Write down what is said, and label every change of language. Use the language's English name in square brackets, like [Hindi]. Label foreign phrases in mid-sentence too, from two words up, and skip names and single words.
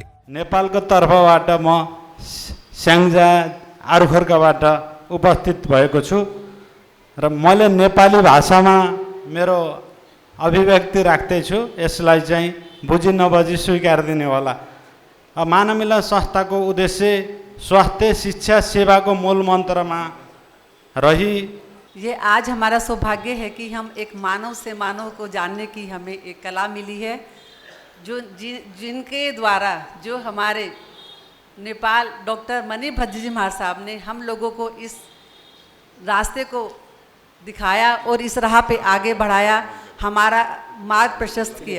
[Nepali] नेपालको तर्फबाट म स्याङ्जा आरुखर्कबाट उपस्थित भएको छु र मैले नेपाली भाषामा मेरो अभिव्यक्ति राख्दैछु। यसलाई चाहिँ बुझी नबुझी स्वीकार दिने होला। मानव मिलन संस्थाको उद्देश्य स्वास्थ्य शिक्षा सेवाको मूल मन्त्रमा रही [Hindi] ये आज हमारा सौभाग्य है कि हम एक मानव से मानव को जानने की हमें एक कला मिली है, जो जिनके द्वारा जो हमारे नेपाल डॉक्टर मणिभद्र जी महाराज साहब ने हम लोगों को इस रास्ते को दिखाया और इस राह पे आगे बढ़ाया, हमारा मार्ग प्रशस्त किया।